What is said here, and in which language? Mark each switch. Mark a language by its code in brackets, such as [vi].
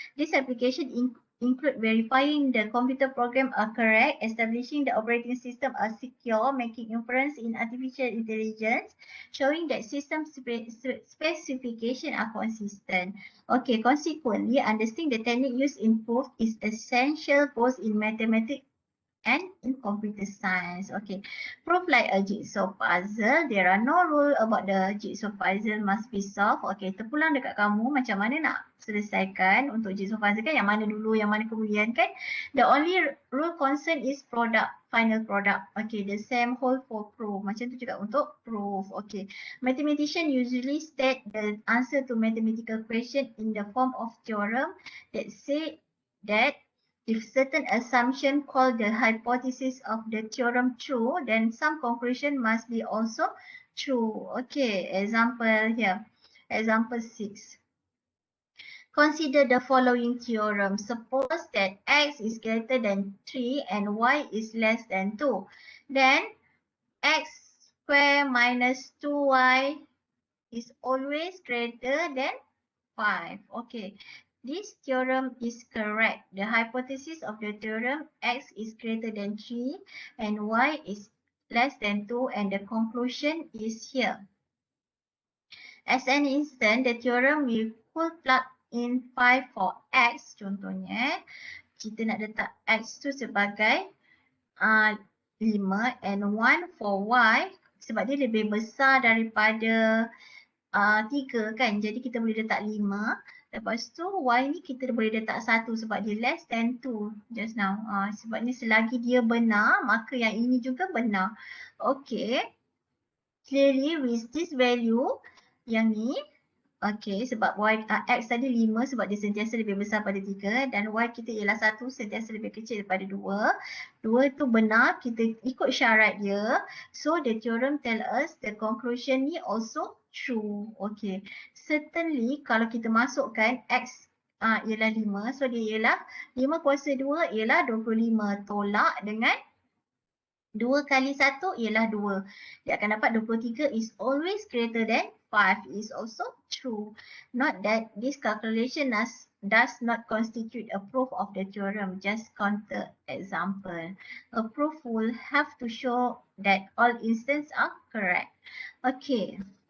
[en] This application include verifying the computer program are correct, establishing the operating system are secure, making inference in artificial intelligence, showing that system specification are consistent. Okay, consequently, understanding the technique used in proof is essential both in mathematics and in computer science. Okay, proof like a jigsaw puzzle. There are no rule about the jigsaw puzzle must be solved. [ms] Okay, terpulang dekat kamu macam mana nak selesaikan untuk jigsaw puzzle kan, yang mana dulu, yang mana kemudian kan. [en] The only rule concern is product, final product. Okay, the same hold for proof. [ms] Macam tu juga untuk proof. [en] Okay, mathematician usually state the answer to mathematical question in the form of theorem that say that if certain assumption called the hypothesis of the theorem true, then some conclusion must be also true. Okay, example here. Example 6. Consider the following theorem. Suppose that x is greater than 3 and y is less than 2. Then x squared minus 2y is always greater than 5. Okay. This theorem is correct. The hypothesis of the theorem x is greater than 3 and y is less than 2 and the conclusion is here. As an instance, the theorem we could plug in 5 for x. [ms] Contohnya, kita nak letak x tu sebagai 5 [en] and 1 for y [ms] sebab dia lebih besar daripada 3 kan. Jadi kita boleh letak 5. Lepas tu Y ni kita boleh letak 1 sebab dia [en] less than 2 just now. [ms] Sebab ni selagi dia benar, maka yang ini juga benar. Okay. [en] Clearly with this value, [ms] yang ni, okay, sebab X tadi 5 sebab dia sentiasa lebih besar pada 3 dan Y kita ialah 1 sentiasa lebih kecil daripada 2. 2 tu benar, kita ikut syarat dia. [en] So the theorem tell us the conclusion ni also true. Okay. [ms] Certainly kalau kita masukkan X ialah 5, so dia ialah 5 kuasa 2 ialah 25. Tolak dengan 2 kali 1 ialah 2. Dia akan dapat [en] 23 is always greater than 5 is also true. Note that this calculation does not constitute a proof of the theorem, just counter example. A proof will have to show that all instances are correct. Okay.